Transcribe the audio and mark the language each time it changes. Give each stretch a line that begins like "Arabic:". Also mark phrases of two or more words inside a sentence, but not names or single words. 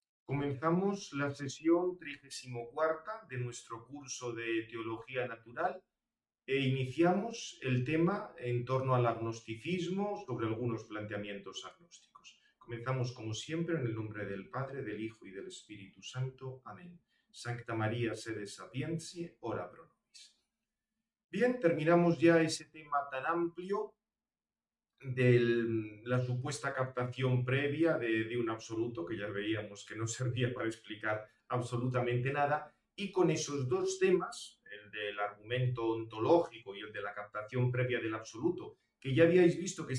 Spanish: Comenzamos la sesión 34 de nuestro curso de Teología Natural e iniciamos el tema en torno al agnosticismo sobre algunos planteamientos agnósticos. Comenzamos como siempre en el nombre del Padre, del Hijo y del Espíritu Santo. Amén.
Latin: Sancta María, sede sapientiae, ora pro nobis.
Spanish: Bien, terminamos ya ese tema tan amplio de la supuesta captación previa de un absoluto, que ya veíamos que no servía para explicar absolutamente nada, y con esos dos temas, el del argumento ontológico y el de la captación previa del absoluto, que ya habíais visto que